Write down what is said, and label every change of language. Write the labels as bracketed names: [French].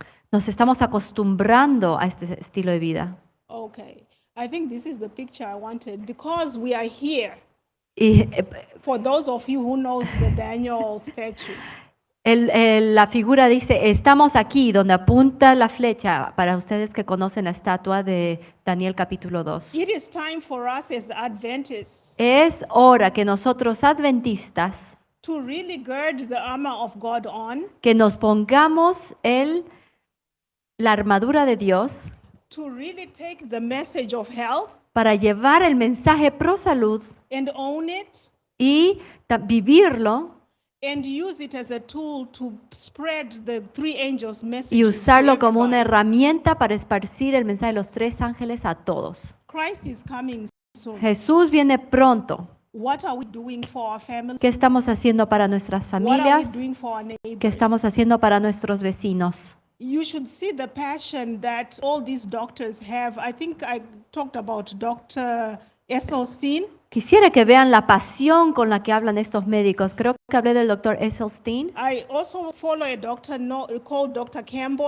[Spanish] nos estamos acostumbrando a este estilo de vida. [English] Okay, I think this is the picture I wanted because we are here. [Spanish] Y [English] For those of you who knows the Daniel statue, [Spanish] la figura dice, estamos aquí donde apunta la flecha, para ustedes que conocen la estatua de Daniel capítulo 2. [English] it is time for us as Adventists [Spanish] Es hora que nosotros adventistas, [English] to really gird the armor of God on, [Spanish] que nos pongamos la armadura de Dios [English] to really take the message of health [Spanish] para llevar el mensaje pro salud [English] and own it [Spanish] y vivirlo [English] and use it as a tool to spread the three angels' [Spanish] y [English] messages to [Spanish] usarlo como una herramienta para esparcir el mensaje de los 3 ángeles a todos. [English] Christ is coming soon. [Spanish] Jesús viene pronto. [English] What are we doing for our families? [Spanish] ¿Qué estamos haciendo para nuestras [English] What are we [Spanish] familias? [English] doing for our [Spanish] ¿Qué [English] neighbors? [Spanish] estamos haciendo para nuestros vecinos? [English] You should see the passion that all these doctors have. I think I talked about Dr. Esselstyn. [Spanish] Quisiera que vean la pasión con la que hablan estos médicos. Creo que hablé del doctor Esselstyn. [English] I also follow a doctor called Dr. Campbell.